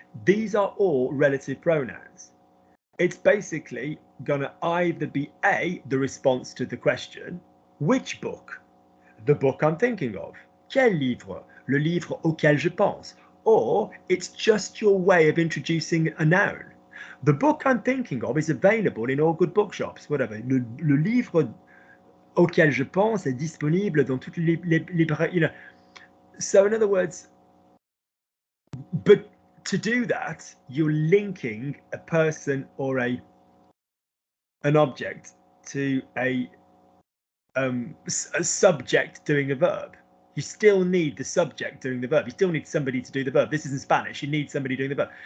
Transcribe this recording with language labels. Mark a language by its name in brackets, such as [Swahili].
[English] These are all relative pronouns. It's basically going to either be A, the response to the question, which book? The book I'm thinking of. [French] Quel livre? Le livre auquel je pense. [English] Or it's just your way of introducing a noun. The book I'm thinking of is available in all good bookshops, whatever. [French] Le livre auquel je pense est disponible dans toutes les librairies. [English] So in other words, but to do that, you're linking a person or an object to a subject doing a verb. You still need the subject doing the verb. You still need somebody to do the verb. This is in Spanish. You need somebody doing the verb.